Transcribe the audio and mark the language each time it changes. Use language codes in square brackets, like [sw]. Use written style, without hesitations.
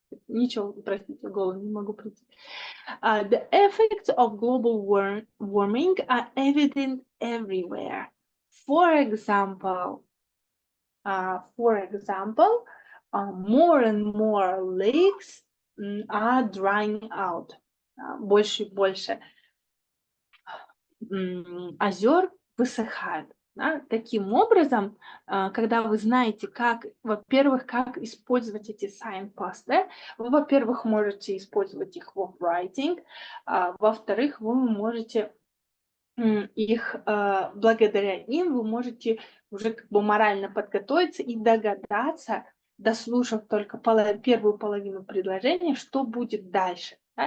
[ru] Ничего, простите, в голову не могу прийти. [en] The effects of global warming are evident everywhere. For example, more and more lakes are drying out. [ru] Больше и больше озер высыхают. Да? Таким образом, когда вы знаете, как, во-первых, как использовать эти signposts, да? Вы, во-первых, можете использовать их в writing, во-вторых, вы можете их, благодаря им, вы можете уже как бы морально подготовиться и догадаться, дослушав только первую половину предложения, что будет дальше. Да?